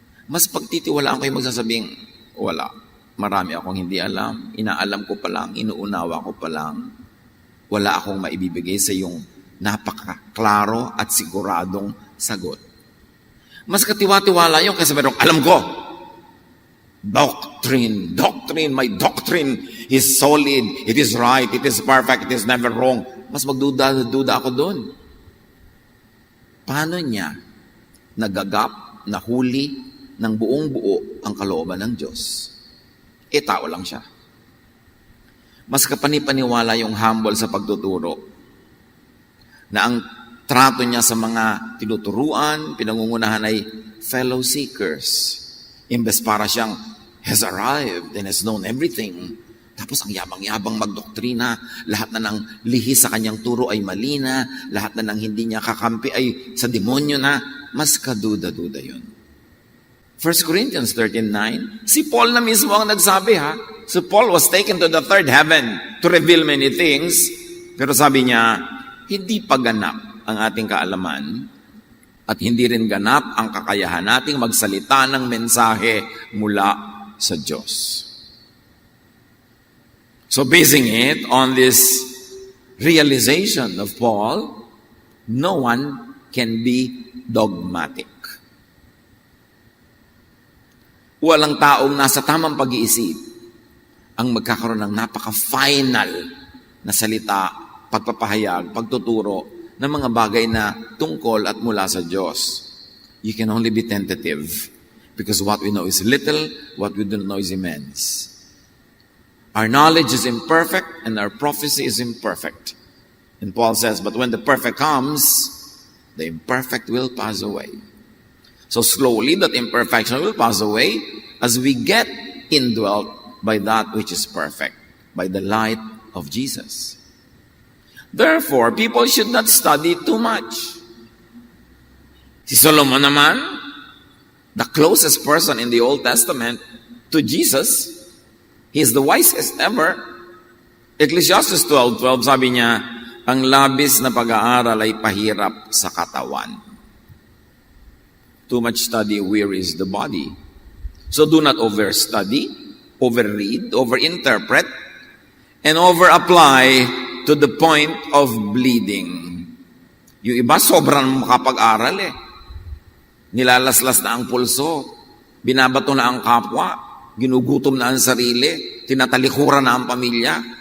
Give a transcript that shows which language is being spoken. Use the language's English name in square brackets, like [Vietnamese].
[Filipino] Mas pagtitiwalaan ko yung magsasabing, wala. Marami akong hindi alam, inaalam ko pa lang, inuunawa ko pa lang, wala akong maibibigay sa iyong napakaklaro at siguradong sagot. Mas katiwa-tiwala yun kasi merong alam ko. [English] Doctrine, my doctrine is solid, it is right, it is perfect, it is never wrong. [Filipino] Mas magduda ako doon. Paano niya nagagap, nahuli, ng buong buo ang kalooban ng Diyos? Tao lang siya. Mas kapanipaniwala yung humble sa pagtuturo na ang trato niya sa mga tinuturuan, pinangungunahan ay [English] fellow seekers. [Filipino] Imbes para siyang [English] has arrived and has known everything. [Filipino] Tapos ang yabang-yabang magdoktrina, lahat na ng lihis sa kanyang turo ay mali na, lahat na ng hindi niya kakampi ay sa demonyo na, mas kaduda-duda yun. 1 Corinthians 13:9, si Paul na mismo ang nagsabi ha. [English] So Paul was taken to the third heaven to reveal many things. [Filipino] Pero sabi niya, hindi pa ganap ang ating kaalaman at hindi rin ganap ang kakayahan nating magsalita ng mensahe mula sa Diyos. [English] So basing it on this realization of Paul, no one can be dogmatic. [Filipino] Walang taong nasa tamang pag-iisip ang magkakaroon ng napaka-final na salita, pagpapahayag, pagtuturo ng mga bagay na tungkol at mula sa Diyos. [English] You can only be tentative. Because what we know is little, what we don't know is immense. Our knowledge is imperfect and our prophecy is imperfect. And Paul says, but when the perfect comes, the imperfect will pass away. So slowly that imperfection will pass away as we get indwelt by that which is perfect, by the light of Jesus. Therefore, people should not study too much. [Filipino] Si Solomon naman, [English] the closest person in the Old Testament to Jesus, he is the wisest ever. [Filipino] Ecclesiastes 12:12 sabi niya, ang labis na pag-aaral ay pahirap sa katawan. [English] Too much study wearies the body. So do not overstudy, overread, overinterpret, and overapply to the point of bleeding. [Filipino] Yung iba sobrang makapag-aral Nilalaslas na ang pulso, binabato na ang kapwa, ginugutom na ang sarili, tinatalikuran na ang pamilya.